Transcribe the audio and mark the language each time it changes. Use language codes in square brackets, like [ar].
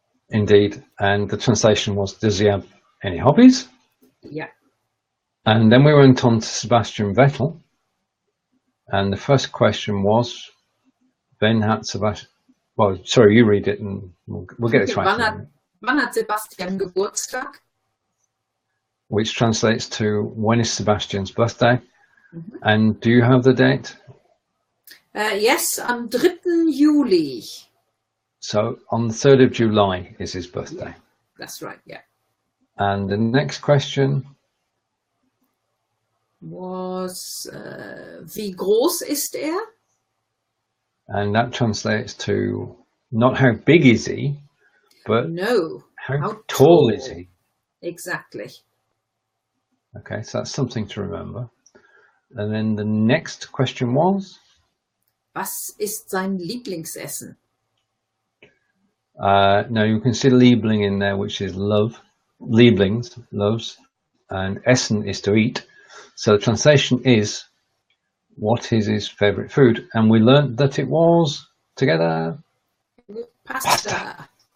[en] Indeed. And the translation was, does he have any hobbies? Yeah. And then we went on to Sebastian Vettel. And the first question was, when [de] hat Sebastian... [en] Well, sorry, you read it and we'll get it right. [de] Wann hat Sebastian Geburtstag? [en] Which translates to, when is Sebastian's birthday? Mm-hmm. And do you have the date? Yes, [de] am 3. Juli. [en] So on the 3rd of July is his birthday. That's right, yeah. And the next question [de] was, wie groß ist er? [en] And that translates to not how big is he, but no, how tall is he? Exactly. Okay, so that's something to remember. And then the next question was? [de] Was ist sein Lieblingsessen? [en] Now you can see Liebling in there, which is love. Lieblings, loves. And Essen is to eat. So the translation is, what is his favorite food? And we learned that it was, together, Pasta.